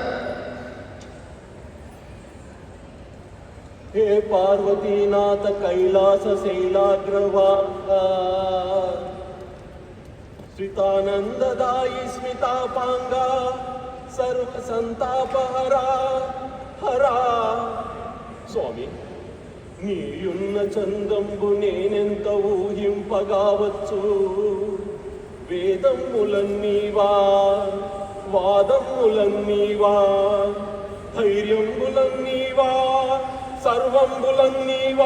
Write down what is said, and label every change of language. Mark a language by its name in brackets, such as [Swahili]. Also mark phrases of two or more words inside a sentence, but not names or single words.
[Sanskrit] हे पार्वतीनाथ कैलास शैलाग्रवाह श्रितानंददायी स्मितापांगा सर्व संतापहरा हरा. [Telugu] స్వామి, నీయున్న చందంబు నేనెంత ఊహింపగావచ్చు. వేదములన్నీవా వాదములన్నీవా ధైర్యంబులన్నీవా సర్వంబులన్నీవా.